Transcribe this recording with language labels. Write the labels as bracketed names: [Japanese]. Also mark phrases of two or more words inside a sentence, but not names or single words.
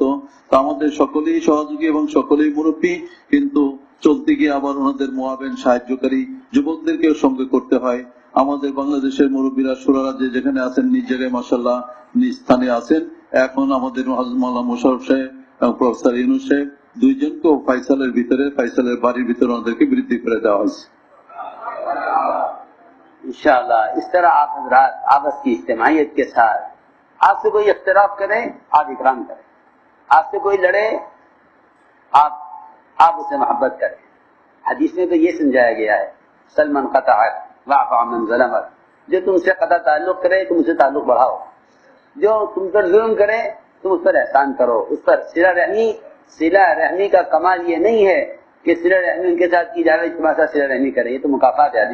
[Bangla] তা আমাদের সকলেই সহযোগী এবং সকলেই মুরব্বী, কিন্তু চলতে গিয়ে আবার ওনাদের মুআবিন, সাহায্যকারী যুবকদেরকেও সঙ্গে করতে হয়. আমাদের বাংলাদেশের মুরব্বীরা শুরারা যে যেখানে আছেন নিজ জায়গায় মাশাআল্লাহ নিজ স্থানে আছেন. এখন আমাদের হযরত মাওলানা মুশাররফ সাহেব এবং প্রফেসর ইউনূস সাহেব দুইজনকেও ফাইসালের বাড়ির ভিতরে ওনাদেরকে বৃদ্ধি করে দেওয়া হয়েছে. [Urdu] انشاءاللہ اس طرح آپ حضرات آپس کی اجتماعیت کے ساتھ، آپ سے کوئی اختلاف کرے آپ اکرام کریں، آپ سے کوئی لڑے آپ اسے محبت کریں. حدیث میں تو یہ سمجھایا گیا ہے [Arabic] سلمن قطعک واعف عمن ظلمک، [Urdu] جو تم سے قطع تعلق کرے تم اسے تعلق بڑھاؤ، جو تم پر ظلم کرے تم اس پر احسان کرو، اس پر صلہ رحمی کا کمال یہ نہیں ہے کہ صلہ رحمی ان کے ساتھ کی جائے تمہارے ساتھ صلہ رحمی کرے، یہ تو مکافات ہے.